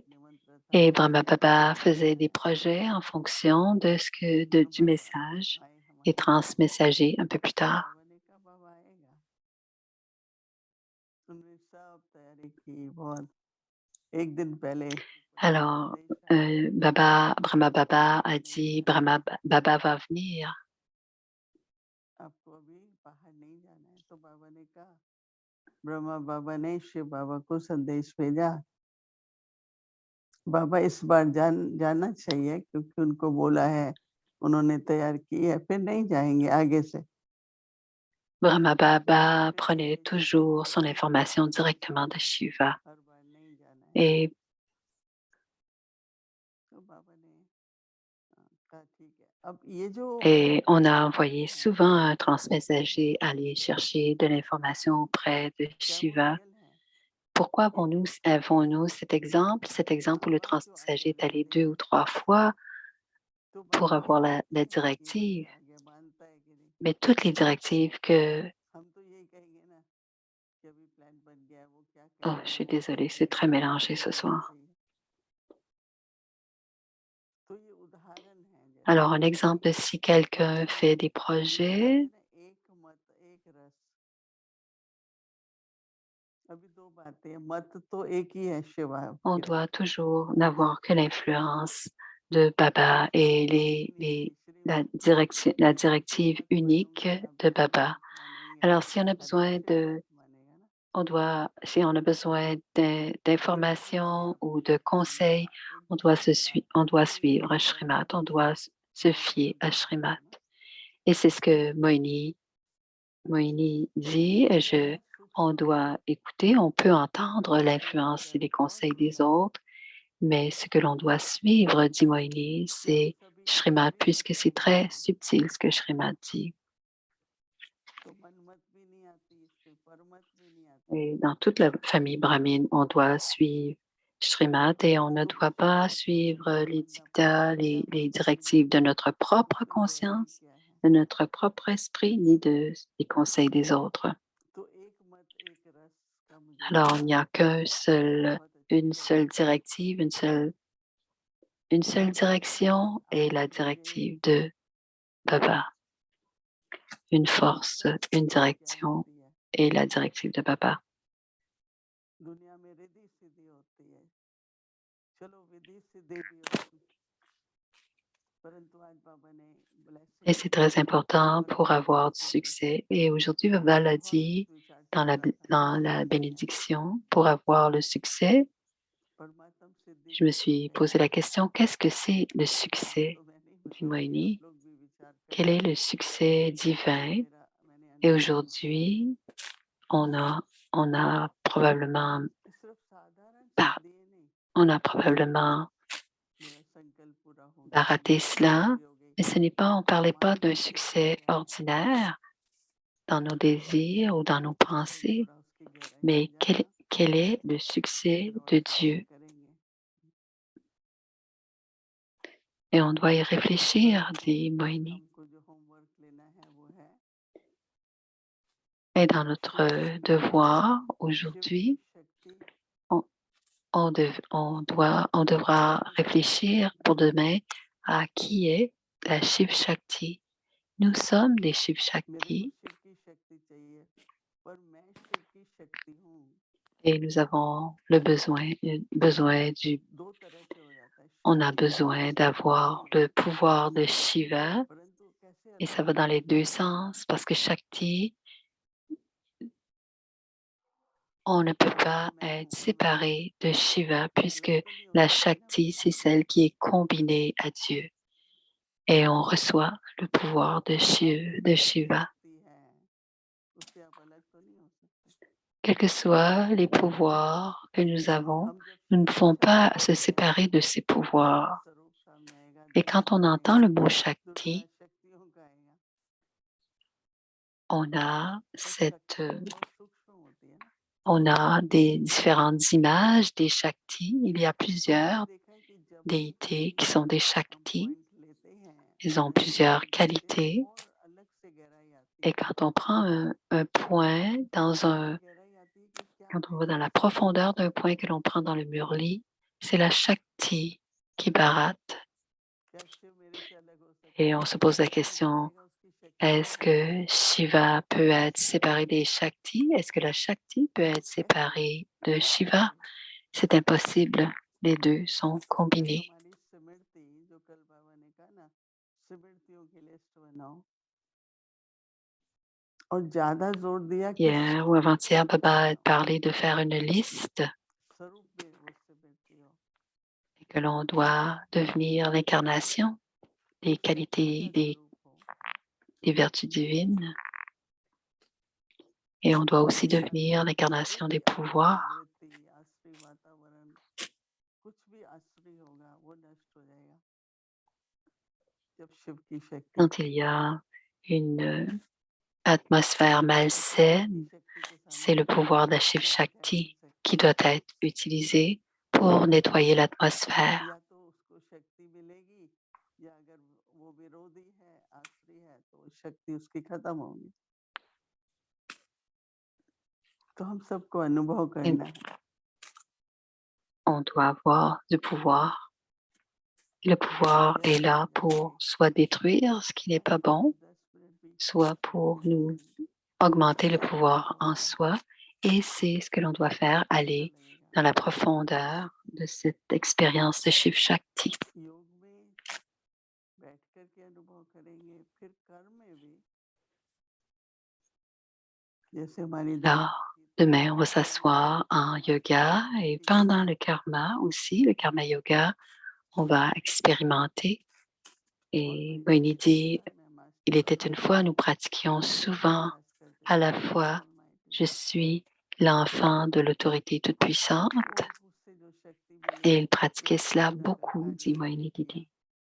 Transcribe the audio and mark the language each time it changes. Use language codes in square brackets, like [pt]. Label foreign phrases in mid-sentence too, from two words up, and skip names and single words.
[fr] Et Brahma Baba faisait des projets en fonction du message et transmessager un peu plus tard. Alors, Brahma Baba a dit, Brahma Baba va venir. [hi] ब्रह्मा बाबा ने शिव बाबा को संदेश भेजा। बाबा इस बार जाना चाहिए क्योंकि उनको बोला है उन्होंने तैयार की है, फिर नहीं जाएँगे आगे से। [fr] Brahma Baba prenait toujours son information directement de Shiva. [hi] हर बार नहीं जाना है। [fr] Et, [hi] तो बाबा ने कहा ठीक है। अब ये जो [fr] et on a [hi] उदाहरण [fr] envoyé [hi] है, [fr] souvent un transmessager aller chercher de l'information auprès de [hi] क्या वो [fr] Shiva. [hi] रियल है? [fr] Pourquoi [hi] एक [fr] avons-nous cet exemple où le [hi] बाबा जो [fr] transmessager [hi] आज्ञा [fr] est allé [hi] देते [fr] 2 ou [hi] हैं, [fr] 3 fois [hi] तो [fr] pour [hi] बाबा [fr] avoir [hi] मानते [fr] la [hi] हैं कि [fr] directive? [hi] बच्चा आज्ञा मानता है कि नहीं? [fr] Mais toutes les directives que... [hi] हम तो यही कहेंगे ना कि अभी प्लान बन गया है, वो क्या [fr] Oh, [hi] कहेगा [fr] je suis [hi] वो [fr] désolée, c'est [hi] सही [fr] très [hi] है, [fr] mélangé [hi] ये [fr] ce [hi] बात [fr] soir. [hi] सही है। तो ये उदाहरण है जैसे [fr] Alors, un exemple, si quelqu'un [hi] जो [fr] fait des [hi] जिनको कहते [fr] projets, [hi] हैं ना एक मत एक रस। अभी दो बातें हैं, मत तो एक ही है शिवा [fr] on [hi] की [fr] doit [hi] तरफ। [fr] toujours n'avoir que l'influence de Baba et la directive [hi] मत [fr] unique [hi] मानूंगा ना [fr] de [hi] फिर [fr] Baba. [hi] मत मानेंगे [fr] Alors, [hi] ना, [fr] si on a [hi] हर एक [fr] besoin [hi] से [fr] de, [hi] मत मानेगा ना। [fr] si on a besoin d'informations ou de conseils, [hi] एक दूसरे की बात [fr] on doit [hi] मानेंगे [fr] suivre [hi] तो [fr] Shrimat, [hi] बराबर [fr] on [hi] उसके [fr] doit se fier [hi] बराबर [fr] à [hi] बराबर [fr] Shrimat. [hi] है ना। [fr] Et c'est ce que Moini dit, [hi] ये ज़्यादा [fr] on [hi] सूक्ष्म है। [fr] doit écouter, on peut entendre [hi] ये [fr] l'influence et [hi] भयंकर [fr] les [hi] बहुत [fr] conseils des [hi] गहरा है। [fr] autres, mais ce que l'on doit suivre, dit Moini, [hi] कि हम [fr] c'est [hi] सभी [fr] Shrimad, [hi] एक [fr] puisque c'est [hi] सत्संग में [fr] très [hi] हैं। [fr] subtil ce que Shrimad dit. [hi] तो मनमत भी नहीं आती इससे, परमत भी नहीं आती [fr] Et [hi] इससे। [fr] dans toute la famille brahmine, on doit suivre Shrimad et on ne [hi] जो [fr] doit [hi] उसका [fr] pas [hi] स्वरूप [fr] suivre [hi] है [fr] les [hi] बंदापन [fr] dictats, [hi] क्या है, [fr] les [hi] भक्ति में [fr] directives de notre propre [hi] उसकी गहराई [fr] conscience, [hi] क्या है। [fr] de notre propre esprit, ni des conseils des autres. [hi] तो एक मत एक रस का मुझे [fr] Alors, il n'y a [hi] बहुत अच्छी [fr] une [hi] लगी। [fr] seule directive, une seule direction et [hi] आज [fr] la [hi] मुझे [fr] directive de Baba. Une force, [hi] सब [fr] une [hi] चीज़ क्या [fr] direction [hi] होती है, [fr] et la directive de Baba. [hi] दुनिया में रिद्धि सिद्धि होती है, चलो विधि सिद्धि भी होगी, परंतु आज बाबा ने [fr] Et [hi] ब्लेसिंग [fr] c'est [hi] दी [fr] très important [hi] और [fr] pour [hi] वो रिद्धि [fr] avoir du [hi] सिद्धि। [fr] succès. Et aujourd'hui, [hi] आज [fr] Baba l'a [hi] बहुत [fr] dit [hi] कुछ विचार चल रहा था, [fr] dans la bénédiction, pour avoir le succès, [hi] परमात्म सिद्धि [fr] je me [hi] किसको [fr] suis posé [hi] कहते [fr] la [hi] हैं। [fr] question, qu'est-ce que c'est le [hi] हम [fr] succès? [hi] तो मैं नहीं [fr] Dit [hi] बताऊंगी, आप [fr] Moini, [hi] लोग भी विचार [fr] quel est [hi] करेंगे। [fr] le succès [hi] ये [fr] divin? [hi] मेरा मैंने [fr] Et [hi] अंडरस्टैंड किया है। [fr] aujourd'hui, on a, on a probablement, [hi] सिर्फ साधारण [fr] par- [hi] सिद्धि नहीं, [fr] on a probablement [hi] मेरा संकल्प पूरा हो गया, [fr] raté [hi] मेरी इच्छा [fr] cela, [hi] पूरी हो गई, [fr] mais ce n'est pas, on ne parlait pas d'un [hi] परमात्म सिद्धि [fr] succès [hi] क्या है। [fr] ordinaire dans nos désirs ou dans nos [hi] चलो [fr] pensées, [hi] थोड़ा उसकी गहराई में [fr] mais [hi] जाना, [fr] quel est le succès [hi] फिर और [fr] de [hi] चर्चा [fr] Dieu? [hi] करेंगे। [fr] Et on doit y [hi] पर [fr] réfléchir, [hi] अभी [fr] dit Moini. [hi] हमको जो होमवर्क लेना है वो है [fr] Et dans notre [hi] शिव शक्ति, [fr] devoir [hi] शिव की [fr] aujourd'hui, [hi] शक्ति [fr] on, on devra [hi] किसको कहते हैं। [fr] réfléchir pour demain à qui est la Shiv Shakti. Nous sommes des Shiv [hi] मेरे को [fr] Shakti [hi] शिव की शक्ति चाहिए, पर मैं शिव की शक्ति हूँ। [fr] et nous avons besoin [hi] दो तरह से हो जाता है, [fr] on a [hi] शक्ति तो [fr] besoin [hi] शक्ति ही [fr] d'avoir [hi] है, [fr] le pouvoir de Shiva [hi] परंतु कैसे [fr] et [hi] अलग [fr] ça va dans [hi] अलग [fr] les [hi] होते [fr] deux [hi] हैं। [fr] sens parce que Shakti, on ne peut [hi] जैसे [fr] pas [hi] मैं हूँ [fr] être [hi] भगवान, [fr] séparé de Shiva puisque [hi] अलग तो नहीं हो [fr] la [hi] सकती ना [fr] Shakti, [hi] मैं। [fr] c'est celle qui est combinée à Dieu et on reçoit le pouvoir [hi] तो आपकी [fr] De [hi] जो भी [fr] Shiva. [hi] शक्ति है उससे आप अलग तो नहीं हो सकते। [fr] Quels que soient les pouvoirs que nous avons, [hi] हम जब [fr] nous ne [hi] शक्ति [fr] pouvons [hi] शब्द [fr] pas se [hi] बोलते हैं [fr] séparer de ces [hi] तो उसका [fr] pouvoirs. [hi] स्वरूप सामने आएगा, [fr] Et quand [hi] दिमाग [fr] on [hi] में [fr] entend le mot [hi] दुर्गा [fr] Shakti, [hi] शक्तियों का आएगा। [fr] on a [hi] और [fr] cette, [hi] शक्ति बहुत सूक्ष्म होती है ना। [fr] on a des différentes images des Shakti. Il y a [hi] तो मैंने [fr] plusieurs [hi] देखा है कि जब भी [fr] déités [hi] कोई [fr] qui sont des [hi] हम [fr] Shakti. [hi] पॉइंट लेते हैं, [fr] Ils ont [hi] एनर्जी [fr] plusieurs [hi] पॉइंट लेते हैं, [fr] qualités. [hi] और अलग से गहराई आती [fr] Et [hi] है। [fr] quand on prend un point [hi] ऐसी गहराई आती है कि क्या [fr] quand on va [hi] कहने [fr] dans la [hi] उसका। [fr] profondeur d'un point que l'on prend dans le Murli, c'est la Shakti qui baratte. [hi] क्या शिव मेरे से अलग हो सकता [fr] Et [hi] है, [fr] on se pose la [hi] कैसे [fr] question, [hi] जानेगा उसकी शक्ति क्या [fr] est-ce [hi] है। [fr] que Shiva peut être séparé des Shakti? Est-ce que la Shakti peut être [hi] कैसे [fr] séparée de Shiva? [hi] इम्पॉसिबल। [fr] C'est impossible. Les deux sont [hi] तो ये [fr] combinés. [hi] हमारी स्मृति, जो कल बाबा ने कहा ना, स्मृतियों की लिस्ट बनाओ, और ज्यादा जोर दिया कि [fr] Hier ou [hi] स्वरूप की [fr] avant-hier, [hi] लिस्ट [fr] Baba a [hi] बनाओ। [fr] parlé de faire une liste [hi] स्वरूप में वो स्मृति हो। [fr] et que l'on doit devenir l'incarnation. des qualités, des vertus divines. Et on doit aussi devenir l'incarnation des pouvoirs. [hi] प्रकृति, आश्रय वातावरण, कुछ भी आश्रय होगा वो नष्ट हो जाएगा जब शिव की शक्ति [fr] Quand il y a une atmosphère malsaine, [hi] शक्ति के [fr] c'est [hi] सामने [fr] le pouvoir de Shiv [hi] क्या है [fr] Shakti [hi] शक्ति [fr] qui doit être utilisé pour nettoyer l'atmosphère. [hi] या तो उसको शक्ति मिलेगी या अगर वो विरोधी है आश्रय है तो शक्ति उसकी खत्म होगी तो हम सबको अनुभव [fr] Et [hi] करना है [fr] on doit avoir du pouvoir. Le pouvoir est là pour soit détruire ce qui n'est pas bon, [hi] 10 मिनट भी [fr] soit pour nous augmenter le pouvoir en soi. Et c'est ce que l'on doit faire, [hi] कैसा [fr] aller [hi] लगेगा [fr] dans la profondeur de cette expérience de Shiv Shakti. [hi] योग में बैठ कर के अनुभव करेंगे फिर कर्म में भी जैसे हमारी [fr] Alors, demain, on va s'asseoir en yoga et pendant le karma aussi, le karma yoga, on va expérimenter. Et Moini dit, il était une fois, nous pratiquions souvent à la fois, je suis l'enfant de l'autorité toute-puissante, et il pratiquait cela beaucoup, dit Moini Didi.